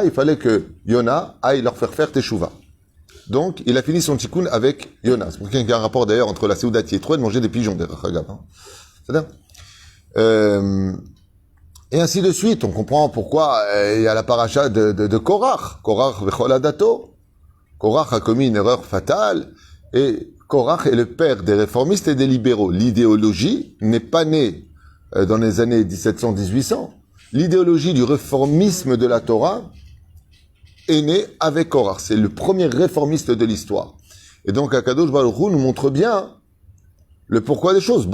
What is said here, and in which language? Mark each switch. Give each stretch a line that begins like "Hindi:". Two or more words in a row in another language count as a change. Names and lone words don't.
French: Il fallait que Yona aille leur faire teshuva. Donc, il a fini son tikkun avec Yona. C'est pour ça qu'il y a un rapport d'ailleurs entre la Séouda Yitro et de manger des pigeons. C'est-à-dire et ainsi de suite. On comprend pourquoi il y a la paracha de Korach.
Hebrew: קורח וכל עדתו.
French: Korach a commis une erreur fatale et Korach est le père des réformistes et des libéraux. L'idéologie n'est pas née dans les années 1700-1800. L'idéologie du réformisme de la Torah est née avec Korach. C'est le premier réformiste de l'histoire. Et donc
Hebrew: הקדוש ברוך הוא
French: nous montre bien le pourquoi des choses.